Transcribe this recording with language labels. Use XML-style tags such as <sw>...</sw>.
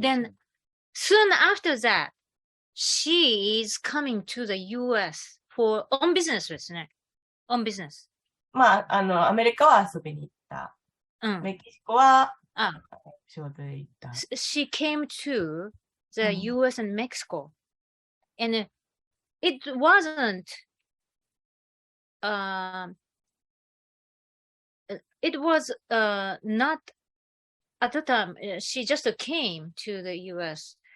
<en>Then soon after that, she is coming to the US for on business</en> <ja>ですね。</ja> <en>on business.</en> <ja>アメリカは遊びに行った。メキシコは仕事で行った。</ja> <en>She came to the US and Mexico. And it wasn't, it was not, at the time, she just came to the US.</en>